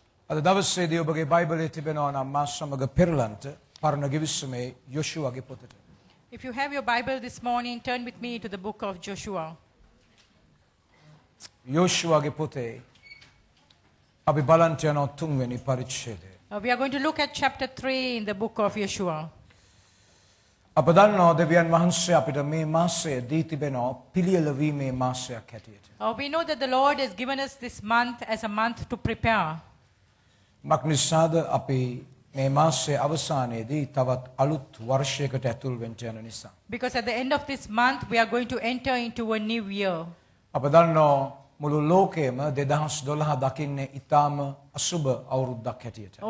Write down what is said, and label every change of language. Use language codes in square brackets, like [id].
[si] අද දවසේදී ඔබගේ බයිබලයේ තිබෙනවා නම් මා සමග පෙරලන්ට පරණ ගිවිසුමේ යොෂුවගේ පොතට. [en] If you have your Bible this morning, turn with me to the book of Joshua. [si] යොෂුවගේ පොතේ අපි බලන්ට යනවා තුන්වෙනි පරිච්ඡේදය. [en] We are going to look at chapter 3 in the book of Joshua. [si] අප දන්නවා දෙවියන් වහන්සේ අපිට මේ මාසය දී තිබෙනවා පිළියෙල වීමේ මාසයක් හැටියට. [en] We know that the Lord has given us this month as a month to prepare. [si] මක්නිසාද අපි මේ මාසයේ අවසානයේදී තවත් අලුත් වර්ෂයකට ඇතුල් වෙන්න යන නිසා. [en] Because at the end of this month, we are going to enter into a new year. [si] අප දන්නවා මුළු ලෝකයේම 2012 දකින්නේ ඊටාම අසුබ අවුරුද්දක් හැටියට.